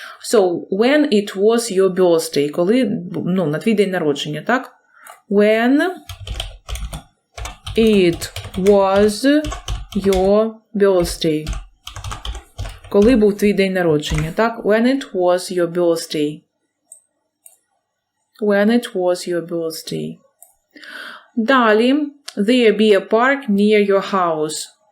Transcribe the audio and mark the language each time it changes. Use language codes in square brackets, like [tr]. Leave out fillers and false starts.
[en] So, when it was your birthday, [uk] коли, ну, на твій день народження, так? [en] When it was your birthday. [uk] Коли був твій день народження, так? [en] When it was your birthday. When it was your birthday. [uk] Далі. [en] There be a park near your house.